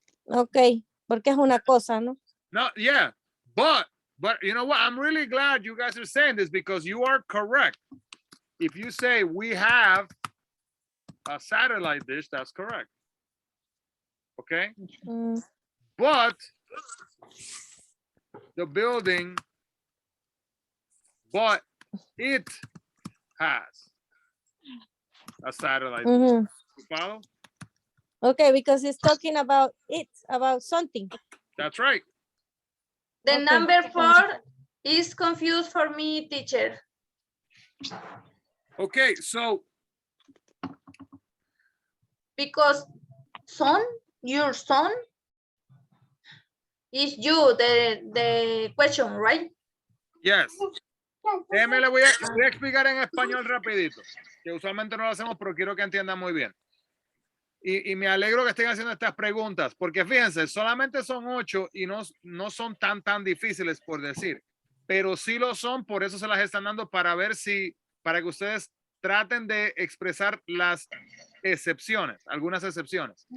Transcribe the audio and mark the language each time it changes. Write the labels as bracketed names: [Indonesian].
[Spanish] Okay, porque es una cosa, ¿no? [English] No, yeah. But you know what? I'm really glad you guys are saying this because you are correct. If you say we have a satellite dish, that's correct. Okay? Mm, But the building, but it has a satellite. mhm. You follow? Okay, because it's talking about it, about something. That's right. The Okay. number 4 is confused for me, teacher. Okay, so Because son, your son, is you, the question, right? yes. [Spanish] Déjeme, le voy a explicar en español rapidito, que usualmente no lo hacemos, pero quiero que entiendan muy bien. Y me alegro que estén haciendo estas preguntas, porque fíjense, solamente son 8 y no son tan difíciles por decir, pero sí lo son, por eso se las están dando para ver si, para que ustedes traten de expresar las excepciones, algunas excepciones.